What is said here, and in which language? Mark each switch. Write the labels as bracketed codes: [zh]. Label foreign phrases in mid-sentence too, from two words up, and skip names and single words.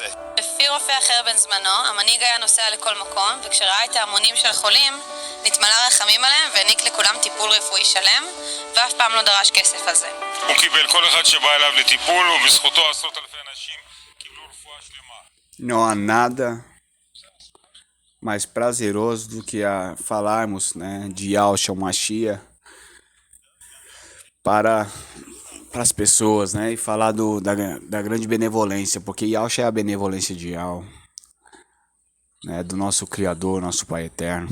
[he] לפי רופא אחר בן זמנו, המנהיג היה נוסע לכל מקום, וכשראה את ההמונים של חולים, נתמלא רחמים עליהם והעניק לכולם טיפול רפואי שלם, ואף פעם לא דרש כסף על זה. הוא קיבל כל אחד שבא אליו לטיפול, ובזכותו 10,000 אנשים קיבלו רפואה שלמה. [pt] Não há nada mais prazeroso do que falarmos, né, de Yahshua Mashiach para as pessoas, né, e falar da grande benevolência, porque Yahshua é a benevolência de Yahweh, né, do nosso Criador, nosso Pai Eterno.